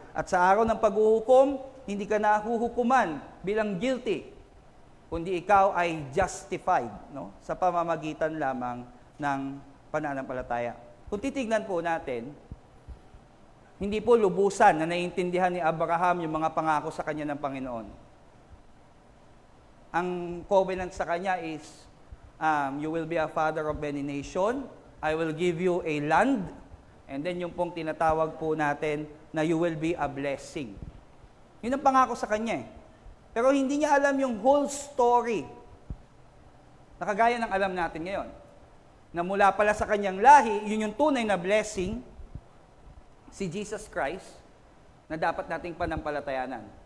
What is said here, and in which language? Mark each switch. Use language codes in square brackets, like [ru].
[tl] At sa araw ng paghuhukom, hindi ka nahuhukuman bilang guilty, kundi ikaw ay justified, no? Sa pamamagitan lamang ng pananampalataya. Kung titignan po natin, hindi po lubusan na naiintindihan ni Abraham yung mga pangako sa kanya ng Panginoon. Ang covenant sa kanya [en] is, you will be a father of many nations, I will give you a land, [tl] and then yung pong tinatawag po natin na [en] you will be a blessing. [tl] Yun ang pangako sa kanya eh. Pero hindi niya alam yung whole story. Nakagaya ng alam natin ngayon. Na mula pala sa kanyang lahi, yun yung tunay na blessing, si Jesus Christ, na dapat nating panampalatayanan.